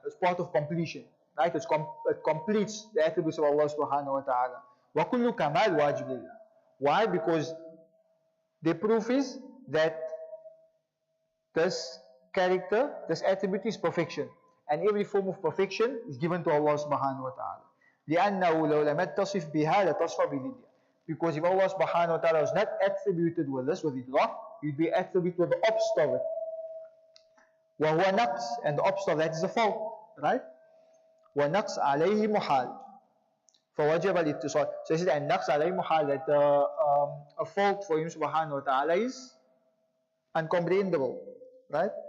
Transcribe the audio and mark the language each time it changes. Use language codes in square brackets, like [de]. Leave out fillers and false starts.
[en] It's part of completion. Right? It completes the attributes of Allah subhanahu wa ta'ala. [ar] Wa kullu kamal wajib lillah. Why? [en] Because the proof is that this character, this attribute is perfection. And every form of perfection is given to Allah subhanahu wa ta'ala. [ar] لأنه لو لم يتصف بها لتصف بذلها. [en] Because if Allah subhanahu wa ta'ala was not attributed with this, with idrak, He'd be attributed with the opposite of it. [ar] وَهُوَ نَقْص, [en] and the opposite of that is a fault. Right? [ar] وَنَقْص عَلَيْهِ مُحَالٍ. فوجب الاتصال. [en] So he said [ar] النقص عليه محال, [en] that a fault for him subhanahu wa ta'ala is uncomprehendable, right?